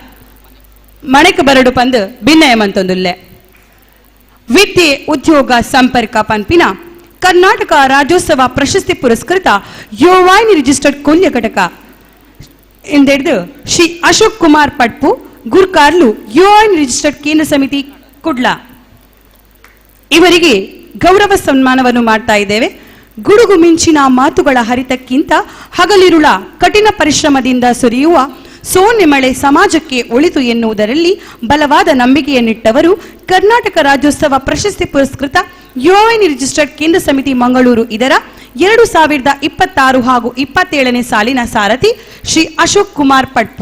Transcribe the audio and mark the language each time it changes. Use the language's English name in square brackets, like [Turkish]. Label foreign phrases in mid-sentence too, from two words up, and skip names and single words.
[Tulu] ಮಣೆಕ್ ಬರಡು ಪಂದು ಭಿನ್ನಯ ಮಂತೊಂದುಲ್ಲೆ ವಿದ್ಯೆ ಉದ್ಯೋಗ ಸಂಪರ್ಕ ಪಂಪಿನ ಕರ್ನಾಟಕ ರಾಜ್ಯೋತ್ಸವ ಪ್ರಶಸ್ತಿ ಪುರಸ್ಕೃತ ಯುವವಾಹಿನಿ ರಿಜಿಸ್ಟರ್ಡ್ ಕೊಲ್ಯ ಘಟಕ ಎಂದೆಡ್ದು ಶ್ರೀ ಅಶೋಕ್ ಕುಮಾರ್ ಪಟ್ಪು ಗುರ್ಕಾರ್ಲು ಯುವವಾಹಿನಿ ರಿಜಿಸ್ಟರ್ಡ್ ಕೇಂದ್ರ ಸಮಿತಿ ಕುಡ್ಲ [Kannada] ಇವರಿಗೆ ಗೌರವ ಸನ್ಮಾನವನ್ನು ಮಾಡ್ತಾ ಇದ್ದೇವೆ. ಗುಡುಗು ಮಿಂಚಿನ ಮಾತುಗಳ ಹರಿತಕ್ಕಿಂತ ಹಗಲಿರುಳ ಕಠಿಣ ಪರಿಶ್ರಮದಿಂದ ಸುರಿಯುವ ಸೋನೆ ಮಳೆ ಸಮಾಜಕ್ಕೆ ಒಳಿತು ಎನ್ನುವುದರಲ್ಲಿ ಬಲವಾದ ನಂಬಿಕೆಯನ್ನಿಟ್ಟವರು ಕರ್ನಾಟಕ ರಾಜ್ಯೋತ್ಸವ ಪ್ರಶಸ್ತಿ ಪುರಸ್ಕೃತ ಯುವವಾಹಿನಿ ರಿಜಿಸ್ಟರ್ಡ್ ಕೇಂದ್ರ ಸಮಿತಿ ಮಂಗಳೂರು ಇದರ 2026 ಹಾಗೂ 27ನೇ ಸಾಲಿನ ಸಾರಥಿ ಶ್ರೀ ಅಶೋಕ್ ಕುಮಾರ್ ಪಟ್ಪು.